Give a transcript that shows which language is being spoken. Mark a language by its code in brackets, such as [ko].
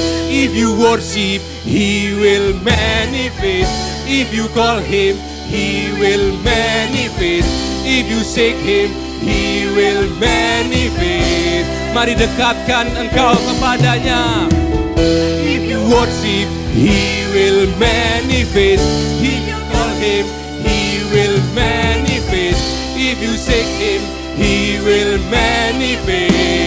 [en] If you worship, He will manifest. If you call Him, He will manifest. If you seek Him, He will manifest. [id] Mari dekatkan engkau kepadanya. [en] If you worship, He will manifest. If you call Him, He will manifest. If you seek Him, He will manifest.